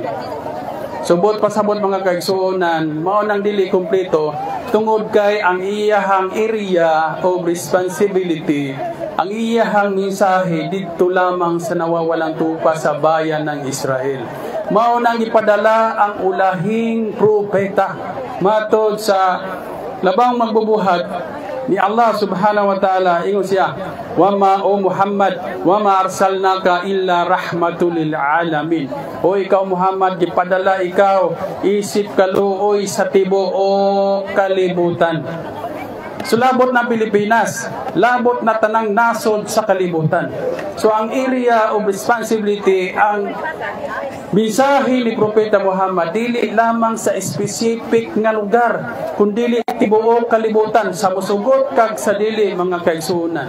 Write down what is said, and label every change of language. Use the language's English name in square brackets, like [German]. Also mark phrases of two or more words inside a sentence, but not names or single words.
[Cebuano] Subot pasabot mga kaigsuonan, mao nang dili kumpleto tungod kay ang iyahang [English] area of responsibility, [Cebuano] ang iyahang mensahe dito lamang sa [Filipino] nawawalang tupa [Cebuano] sa [Filipino] bayan ng Israel. [Cebuano] Mao nang ipadala ang ulahing propeta matod sa labang magbubuhat ni Allah [Arabic] سبحانه وتعالى. [Cebuano] Ingon siya, [Arabic] وما يا محمد وما أرسلناك إلا رحمة للعالمين. [Cebuano] O ikaw Muhammad, gipadala ikaw isip kaluoy sa tibuok kalibutan. So labot na Pilipinas, labot na tanang nasod sa kalibutan. So ang [English] area of responsibility, [Cebuano] ang mensahe ni Propeta Muhammad dili lamang sa specific nga lugar, kundi tibuok kalibutan sa musugot kag sa dili mga kaigsuonan.